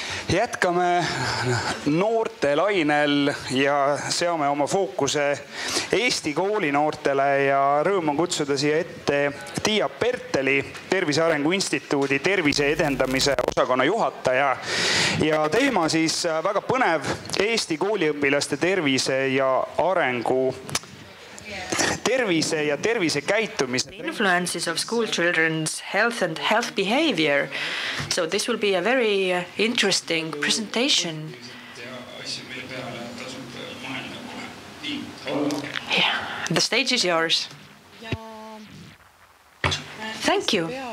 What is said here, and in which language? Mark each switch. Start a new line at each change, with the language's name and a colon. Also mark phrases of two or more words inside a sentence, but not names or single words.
Estonian: Jätkame noorte lainel ja seame oma fookuse Eesti koolinoortele ja rõõm on kutsuda siia ette Tiia Perteli, Tervise Arengu Instituudi Tervisedendamise osakonna juhataja. Ja teema siis väga põnev Eesti kooliõpilaste tervise ja arengu tervise ja tervisekäitumise.
English: Influences of school children's health and health behavior. So this will be a very interesting presentation. Yeah, the stage is yours. Thank you.